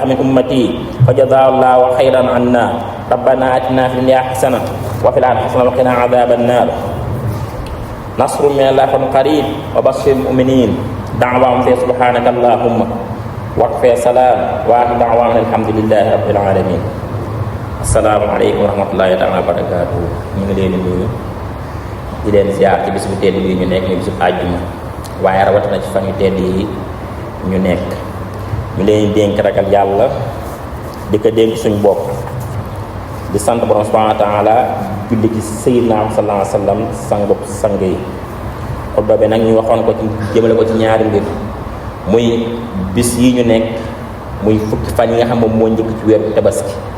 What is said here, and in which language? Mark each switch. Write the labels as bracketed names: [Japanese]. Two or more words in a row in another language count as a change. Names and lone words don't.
[Arabic] من أمتي فجزاه الله خيرا عنا ربنا آتنا في الدنيا حسنة وفي الآخرة حسنة وقنا عذاب النار نصر من الله قريب وبشر المؤمنين دعواهم سبحانك اللهم وكفى سلام وآخر دعوانا الحمد لله رب العالمين السلام عليكم ورحمة الله تعالى وبركاته [Wolof] ñu ngi leen di nuyu di leen ziar ci bis bu tedd bi ñu nekk ni bisu àjjuma waaye rawatina ci fan yu tedd yi ñu nekk ñu leen dénk ragal yàlla di ko dénk suñu bopp di sant borom [Arabic] سبحانه وتعالى [Wolof] julli ci sayyidina [Arabic] صلى الله عليه وسلم [Wolof] sangub sang yi xutba bi nag ñu waxoon ko ci jëmale ko ci ñaari mbir muy bis yi ñu nekk muy fukki fan yi nga xam moom moo njëkk ci weeru tabaski